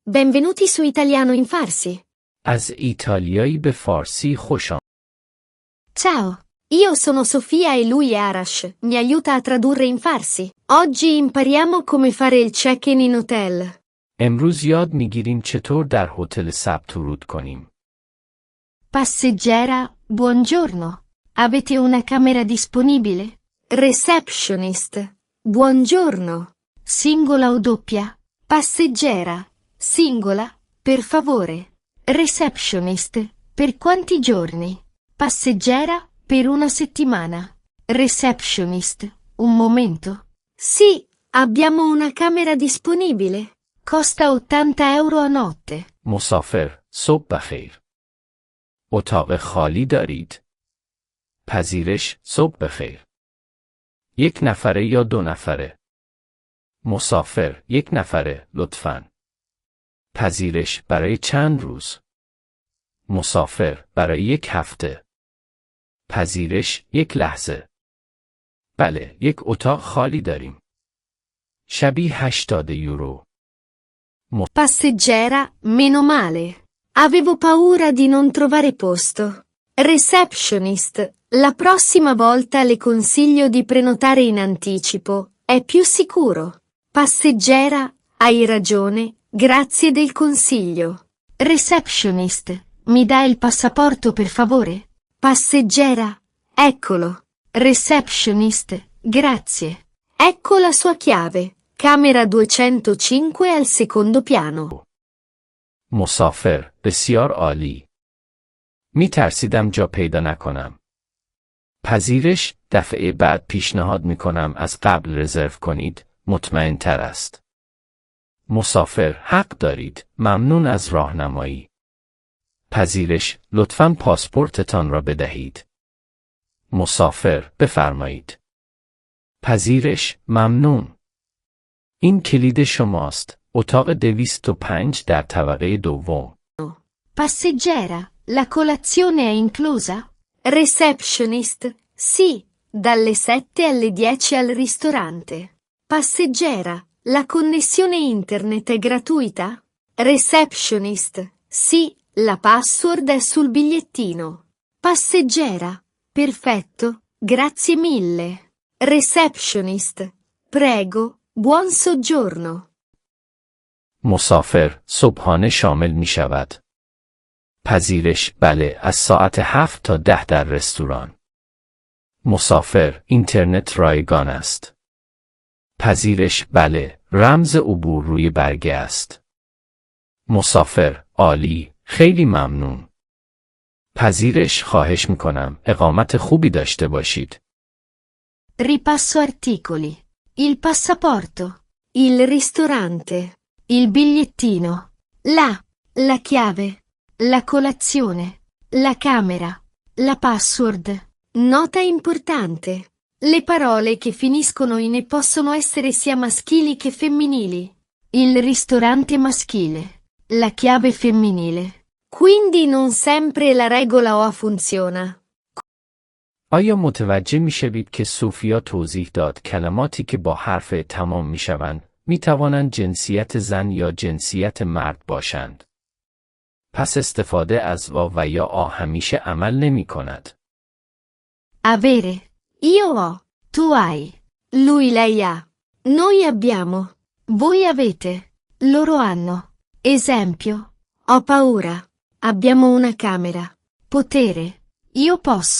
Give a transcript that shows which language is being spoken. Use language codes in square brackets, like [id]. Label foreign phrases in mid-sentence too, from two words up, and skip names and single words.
[it] Benvenuti su Italiano in Farsi. [fa] از ایتالیایی به فارسی خوش آمدید. [it] Ciao, io sono Sofia e lui è Arash. Mi aiuta a tradurre in farsi. Oggi impariamo come fare il check-in in hotel. [fa] امروز یاد میگیریم چطور در هتل ثبت ورود کنیم. [it] Passeggera, buongiorno. Avete una camera disponibile? Receptionist, buongiorno. Singola o doppia? Passeggera, singola, per favore. Receptionist, per quanti giorni? Passeggera, per una settimana. Receptionist, un momento. Sì, abbiamo una camera disponibile. Costa 80 euro a notte. [fa] مسافر، صبح بخیر. اتاق خالی دارید؟ پذیرش، صبح بخیر. یک نفره یا دو نفره؟ مسافر، یک نفره، لطفاً. پذیرش برای چند روز؟ مسافر برای یک هفته. پذیرش یک لحظه. بله، یک اتاق خالی داریم. شبی 80 یورو. [it] Passeggera, meno male. Avevo paura di non trovare posto. Receptionist, la prossima volta le consiglio di prenotare in anticipo, è più sicuro. Passeggera, hai ragione, grazie del consiglio. Receptionist, mi dà il passaporto per favore? Passeggera, eccolo. Receptionist, grazie. Ecco la sua chiave. Camera 205 al secondo piano. [fa] مسافر، بسیار عالی. می ترسیدم جا پیدا نکنم. پذیرش، دفعه بعد پیشنهاد می کنم از قبل رزرو کنید، مطمئن تر است. مسافر، حق دارید، ممنون از راهنمایی. پذیرش، لطفاً پاسپورتتان را بدهید. مسافر، بفرمایید. پذیرش، ممنون. این کلید شماست. اتاق 205 در طبقه دوم. [it] Passeggera, la colazione è inclusa? Receptionist, sì, dalle 7 alle 10 al ristorante. Passeggera, la connessione internet è gratuita? Receptionist, sì, la password è sul bigliettino. Passeggera, perfetto, grazie mille. Receptionist, prego, buon soggiorno. [fa] مسافر، صبحانه شامل می شود. پذیرش، بله، از ساعت 7 تا 10 در رستوران. مسافر، اینترنت رایگان است. پذیرش، بله، رمز عبور روی برگه است. مسافر، عالی، خیلی ممنون. پذیرش، خواهش می کنم، اقامت خوبی داشته باشید. [it] Ripasso articoli. Il passaporto. Il ristorante. Il bigliettino. La chiave. La colazione. La camera. La password. Nota importante. Le parole che finiscono in e possono essere sia maschili che femminili. Il ristorante maschile. La chiave femminile. Quindi non sempre la regola OA funziona. [fa] آیا متوجه می شوید که سوفیا توضیح داد کلماتی که با حرف تمام می شوند می توانند جنسیت زن یا جنسیت مرد باشند. پس استفاده از و یا آ همیشه عمل نمی کند. [it] Avere. Io ho. Tu hai. Lui lei ha. Noi abbiamo. Voi avete. Loro hanno. Esempio. Ho paura. Abbiamo una camera. Potere. Io posso.